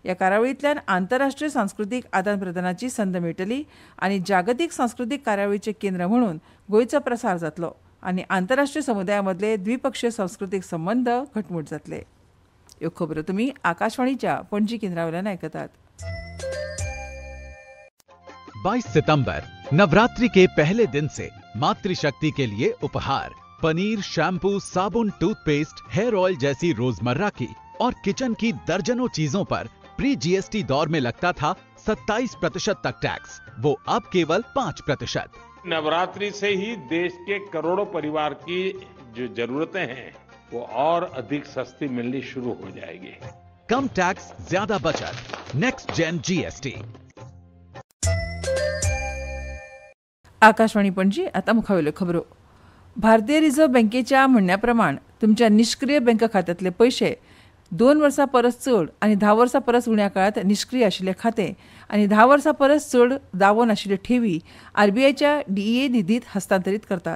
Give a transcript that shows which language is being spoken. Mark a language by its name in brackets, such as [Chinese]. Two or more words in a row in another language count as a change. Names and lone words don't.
[Konkani] ह्या कार्यावळींतल्यान आंतरराष्ट्रीय सांस्कृतीक आदान प्रदानाची संद मेळटली आनी जागतीक सांस्कृतीक कार्यावळीचें केंद्र म्हणून गोंयचो प्रसार जातलो आनी आंतरराष्ट्रीय समुदाया मदले द्विपक्षीय सांस्कृतीक संबंद घटमूट जातले. ह्यो खबरो तुमी आकाशवाणीच्या पणजी केंद्रावयल्यान आयकतात. [Hindi] 22 सितंबर नवरात्रि के पहले दिन से मातृशक्ति के लिए उपहार पनीर, शैम्पू, साबुन, टूथपेस्ट, [English] hair oil [Hindi] जैसी रोजमर्रा की और किचन की दर्जनों चीजों पर प्री जीएसटी दौर में लगता था 27% तक टैक्स, वो अब केवल 5%. नवरात्रि से ही देश के करोड़ों परिवार की जो जरूरतें हैं वो और अधिक सस्ती मिलनी शुरू हो जाएगी. कम टैक्स, ज्यादा बचत. [English] next gen GST. [Konkani] आकाशवाणी पणजी. आता मुखावेल्यो खबरो. भारतीय रिझर्व्ह बँकेच्या म्हणण्याप्रमाण तुमच्या निष्क्रिय बँक खात्यांतले पयशे 2 वर्सां परस चड आनी 10 वर्सां परस उण्या काळात निष्क्रिय आशिल्ले खाते आनी 10 वर्सां परस चड दावो नाशिल्ल्यो ठेवी आरबीआयच्या डीईए निधीत हस्तांतरीत करतात.